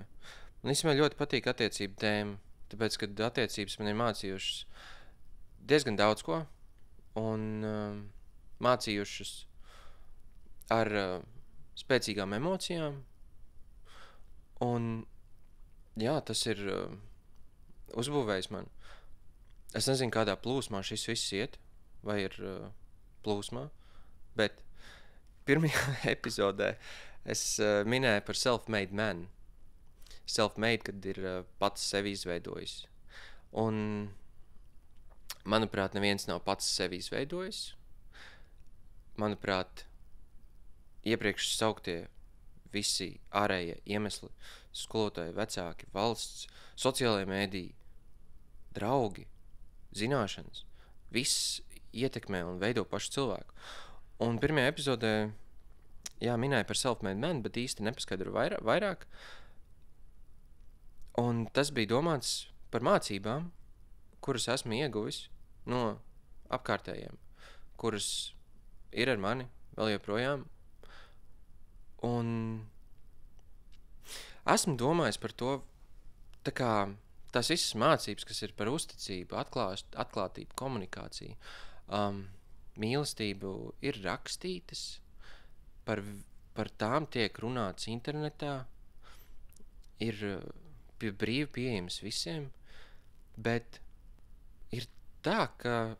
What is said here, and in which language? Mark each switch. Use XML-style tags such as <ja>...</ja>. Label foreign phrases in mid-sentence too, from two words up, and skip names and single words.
<lv>Man īstenībā ļoti patīk attiecību tēma. Tāpēc, kad attiecības man ir mācījušas diezgan daudz ko, un mācījušas ar spēcīgām emocijām, un jā, tas ir uzbūvējis man. Es nezinu, kādā plūsmā šis viss iet, vai ir plūsmā, bet pirmajā epizodē es minēju par</lv> <en>self-made man.</en> <lv>Self-made, kad ir pats sevi izveidojis. Un, manuprāt, neviens nav pats sevi izveidojis. Manuprāt, iepriekš sauktie visi ārējie iemesli, skolotāji, vecāki, valsts, sociālajie mēdīji, draugi, zināšanas, viss ietekmē un veido pašu cilvēku. Un pirmajā epizodē, minēja par</lv> <en>self-made man,</en> <lv>bet īsti nepaskaidru vairāk. Un tas bija domāts par mācībām, kuras esmu ieguvis no apkārtējiem, kuras ir ar mani vēl joprojām. Un esmu domājis par to, tā kā tās visas mācības, kas ir par uzticību, atklātību, komunikāciju, mīlestību, ir rakstītas, par tām tiek runāts internetā, ir brīvi pieejams visiem, bet ir tā, ka</lv>